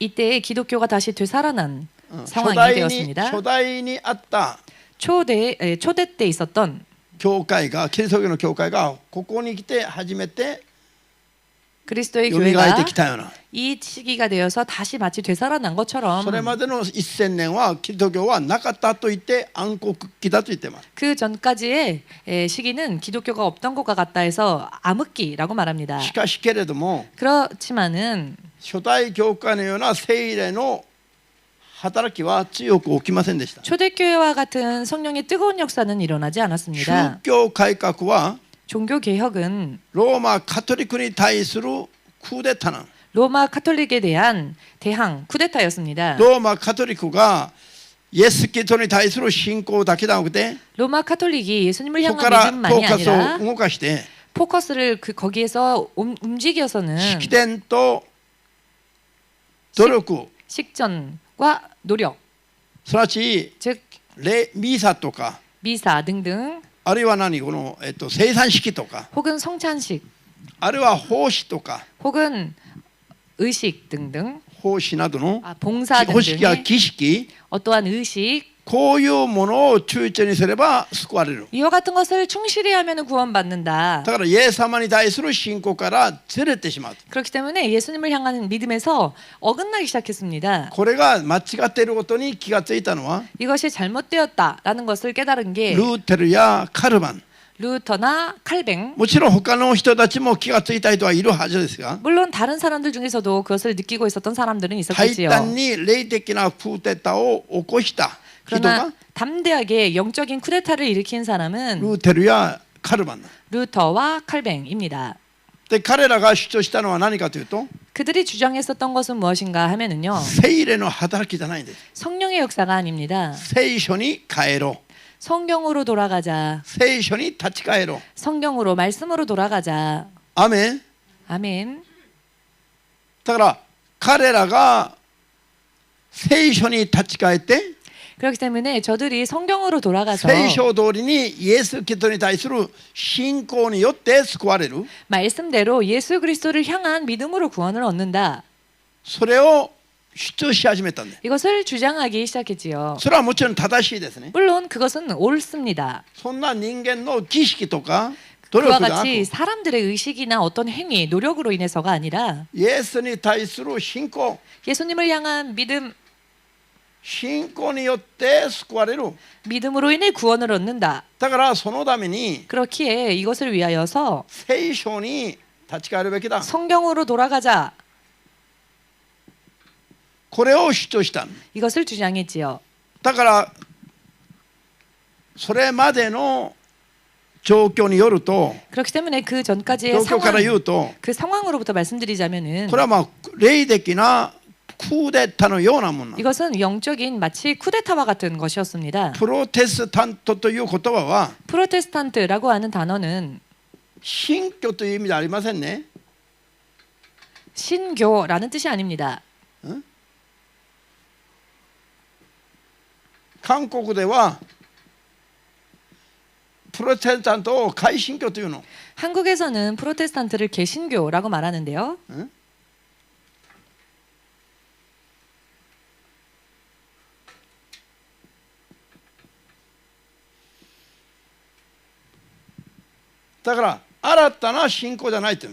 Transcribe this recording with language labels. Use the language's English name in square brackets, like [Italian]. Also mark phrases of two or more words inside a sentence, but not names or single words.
[Korean] 이때 기독교가 다시 되살아난 [Japanese] 初 [Korean] 상황이 [Japanese] 代に [Korean] 되었습니다. [Japanese] 初代にあった [Korean] 초대 때 있었던 [Japanese] 教会がキリスト教の教会がここに来て初めて [Korean] 그리스도의 [Japanese] 蘇って [Korean] 교회가 [Japanese] きたような [Korean] 이 시기가 되어서 다시 마치 되살아난 것처럼 [Japanese] それまでの1000年はキリスト教はなかったと言って暗黒期だと言ってます [Korean] 그 전까지의 시기는 기독교가 없던 것과 같다 해서 암흑기라고 말합니다. [Japanese] しかしけれども [Korean] 그렇지만은 [Japanese] 初代教会のような聖霊の働きは強く起きませんでした [Korean] 초대교회와 같은 성령의 뜨거운 역사는 일어나지 [Japanese] 宗 [Korean] 않았습니다. [Japanese] 教改革は [Korean] 종교 개혁은 [Japanese] ローマカトリックに対するクーデターな [Korean] 로마 카톨릭에 대한 대항 쿠데타였습니다. [Japanese] ローマカトリックがイエス・キリストに対する信仰だけではなくて [Korean] 로마 카톨릭이 예수님을 [Japanese] そこ [Korean] 향한 [Japanese] からフォ [Korean] 믿음만이 [Japanese] ーカスを [Korean] 아니라 [Japanese] 動かして [Korean] 포커스를 거기에서 움직여서는 [Japanese] 式典と努力 [Korean] 식전과 노력, [Japanese] すなわち [Korean] 즉 [Japanese] ミサとか [Korean] 미사 등등 [Japanese] あるいはこの、生産式とか [Korean] 혹은 성찬식 [Japanese] あるいは奉仕とか [Korean] 혹은 의식 등등 [Japanese] 奉仕などの [Korean] 봉사 [Japanese] 奉仕や [Korean] 등등의 [Japanese] 儀式 [Korean] 어떠한 의식 [Japanese] こういうものを躊躇にすれば救われる [Korean] 이와 같은 것을 충실히 하면 구원받는다. [Japanese] だからイエス様に対する信仰からずれてしまう [Korean] 그렇기 때문에 예수님을 향하는 믿음에서 어긋나기 시작했습니다. [Japanese] これが間違っていることに気がついたのは [Korean] 이것이 잘못되었다라는 것을 깨달은 게 [Japanese] ルーテルやカルバン [Korean] 루터나 칼뱅 [Japanese] もちろん他の人たちも気がついた人はいるはずですが [Korean] 물론 다른 사람들 중에서도 그것을 느끼고 있었던 사람들은 [Japanese] 大 [Korean] 있었겠지요. [Japanese] 胆に霊的なクーデターを起こした人 [Korean] 그러나 [Japanese] が [Korean] 담대하게 영적인 쿠데타를 일으킨 사람은 [Japanese] ルーテルやカルバンだ [Korean] 루터와 칼뱅입니다. [Japanese] で彼らが主張したのは何かというと [Korean] 그들이 주장했었던 것은 무엇인가 하면은요. [Japanese] 聖霊の働きじゃないんです [Korean] 성령의 역사가 아닙니다. [Japanese] 聖書に帰ろう [Korean] 성경으로 돌아가자. [Japanese] 聖書に立ち返ろう [Korean] 성경으로 말씀으로 돌아가자. [Japanese] アメン [Korean] 아멘. [Japanese] だから彼らが聖書に立ち返って [Korean] 그렇기 때문에 저들이 성경으로 돌아가서 [Japanese] 聖書通りにイエス・キリストに対する信仰によって救われる [Korean] 말씀대로 예수 그리스도를 향한 믿음으로 구원을 얻는다. [Japanese] それを主張し始めたんです [Korean] 이것을 주장하기 시작했지요. [Japanese] それはもちろん正しいですね [Korean] 물론 그것은 옳습니다. [Japanese] そんな人間の儀式とか努 [Korean] 그와 [Japanese] 力がなく [Korean] 같이 사람들의 의식이나 어떤 행위, 노력으로 인해서가 아니라 [Japanese] イエスに対する信仰 [Korean] 예수님을 향한 믿음, [Japanese] 信仰によって救われる [Korean] 믿음으로 인해 구원을 얻는다. [Japanese] だからそのために [Korean] 그렇기에 이것을 위하여서 [Japanese] 聖書に立ち返るべきだ [Korean] 성경으로 돌아가자. [Japanese] これを主張した [Korean] 이것을 주장했지요. [Japanese] だからそれまでの状況によると [Korean] 그렇기 때문에 그 전까지의 [Japanese] 状況から言うと [Korean] 그 상황으로부터 말씀드리자면은 [Japanese] これはまあ霊的なクーデターのようなもの [Korean] 이것은 영적인 마치 쿠데타와 같은 것이었습니다. [Japanese] プロテスタントという言葉は [Korean] 프로테스탄트라고 하는 단어는 [Japanese] 新教という意味ではありませんね [Korean] 신교라는 뜻이 아닙니다. [Japanese] 韓国ではプロテスタントを改新教というの [Korean] 한국에서는 프로테스탄트를 개신교라고 말하는데요. [Japanese] だから新たな信仰じゃないという